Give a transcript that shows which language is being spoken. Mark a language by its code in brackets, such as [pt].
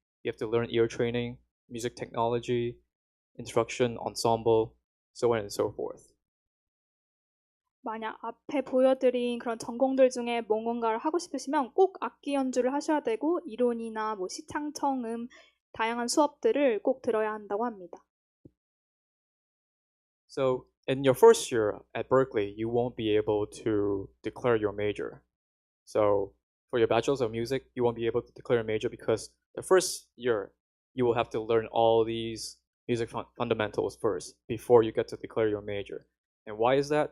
[en] You have to learn ear training, music technology, instruction, ensemble, so on and so forth. [ko] 만약 앞에 보여드린 그런 전공들 중에 뭔가를 하고 싶으시면 꼭 악기 연주를 하셔야 되고 이론이나 시창청음 다양한 수업들을 꼭 들어야 한다고 합니다. [en] So in your first year at Berklee, you won't be able to declare your major. So for your bachelor's of music, you won't be able to declare a major because the first year you will have to learn all these music fundamentals first before you get to declare your major. And why is that?